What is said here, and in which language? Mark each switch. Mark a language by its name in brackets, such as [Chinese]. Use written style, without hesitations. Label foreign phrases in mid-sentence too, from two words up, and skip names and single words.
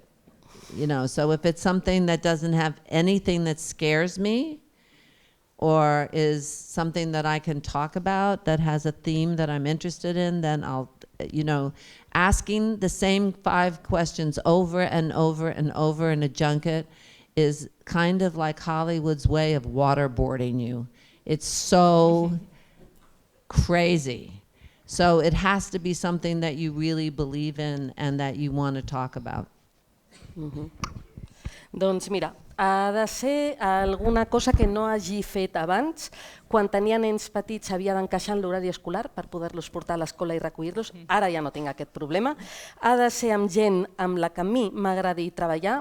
[English] So if it's something that doesn't have anything that scares me, or is something that I can talk about that has a theme that I'm interested in, then I'll, asking the same 5 questions over and over and over in a junket is kind of like Hollywood's way of waterboarding you. It's so crazy. So it has to be something that you really believe in and that you want to talk about. [Catalan] Doncs mira, ha de ser alguna cosa que no hagi fet abans. Quan tenia nens petits havia d'encaixar en l'horari escolar per poder-los portar a l'escola i recollir-los. Ara ja no tinc aquest problema. Ha de ser amb gent amb la que a mi m'agradi treballar.